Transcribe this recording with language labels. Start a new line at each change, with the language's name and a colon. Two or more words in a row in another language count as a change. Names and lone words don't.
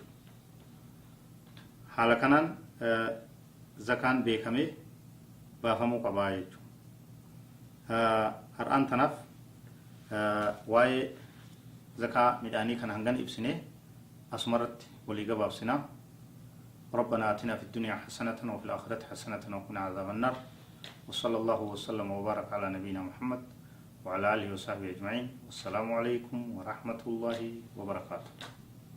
Oromo: Haala kanaan zakaan beekamee baafamuu qabaa jechuudha. Har'aan tanaaf waa'ee zakaa midhaanii kan hangan ibsine asumarratti walii gabaabsinaa.
Arabic: ربنا آتنا في الدنيا حسنة وفي الآخرة حسنة وقنا عذاب النار وصلى الله وسلم وبارك على نبينا محمد وعلى آله وصحبه أجمعين. والسلام عليكم ورحمة الله وبركاته.